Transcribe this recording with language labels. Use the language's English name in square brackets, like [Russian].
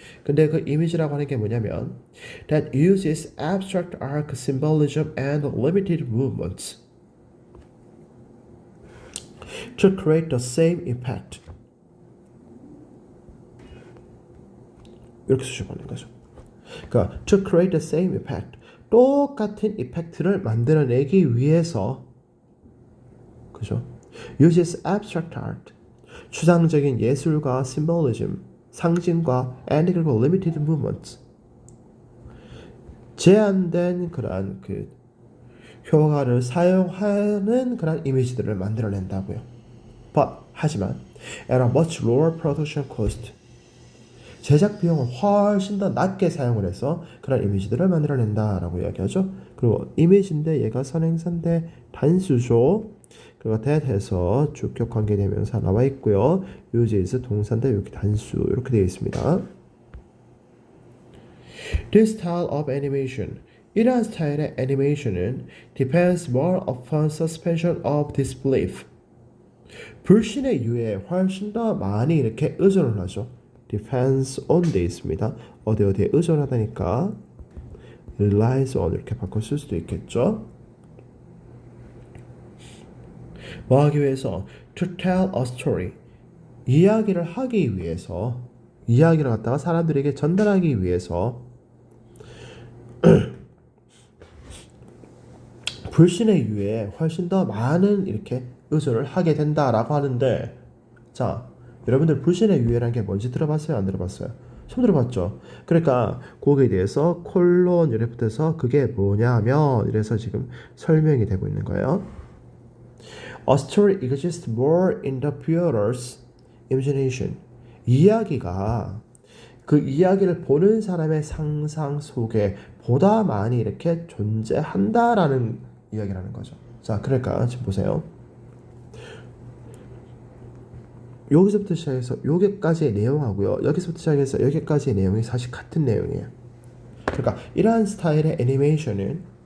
[Korean] 근데 그 이미지라고 하는 게 뭐냐면 [English] that uses abstract arc symbolism and limited movements to create the same impact. [Korean] 이렇게 쓰셔보는 거죠. 그러니까 [English] to create the same impact, [Korean] 똑같은 이펙트를 만들어내기 위해서 그죠? [English] uses abstract art, [Korean] 추상적인 예술과 symbolism, 상징과 and 그리고 [English] limited movements, [Korean] 제한된 그러한 그 효과를 사용하는 그런 이미지들을 만들어낸다고요. [English] But [Korean] 하지만 [English] at a much lower production cost, [Korean] 제작 비용을 훨씬 더 낮게 사용을 해서 그런 이미지들을 만들어낸다라고 이야기하죠. 그리고 이미지인데 얘가 선행사인데 단수죠. 그리고 that 해서 주격 관계 대명사 나와 있고요. uses 동사인데 여기 단수 이렇게 되어 있습니다. [English] This style of animation, [Korean] 이러한 스타일의 애니메이션은 [English] depends more upon suspension of disbelief. [Korean] 불신의 유예에 훨씬 더 많이 이렇게 의존을 하죠. [English] depends on [Korean] 돼 있습니다. 어디에 의존하다니까 [English] relies on [Korean] 이렇게 바꿔 쓸 수도 있겠죠. 뭐 하기 위해서? [English] To tell a story. [Korean] 이야기를 하기 위해서, 이야기를 갖다가 사람들에게 전달하기 위해서 불신의 유예에 훨씬 더 많은 이렇게 의존을 하게 된다라고 하는데, 자, 여러분들 불신의 유예라는 게 뭔지 들어봤어요? 안 들어봤어요? 처음 들어봤죠? 그러니까 거기에 대해서 콜론 이렇게 붙어서 그게 뭐냐면 이래서 지금 설명이 되고 있는 거예요. [English] A story exists more in the viewer's imagination. [Korean] 이야기가 그 이야기를 보는 사람의 상상 속에 보다 많이 이렇게 존재한다라는 이야기라는 거죠. 자, 그러니까 지금 보세요. 여기서부터 시작해서 여기까지의 내용하고요. 여기서부터 시작해서 여기까지의 내용이 사실 같은 내용이에요. 그러니까 이러한 스타일의 애니메이션은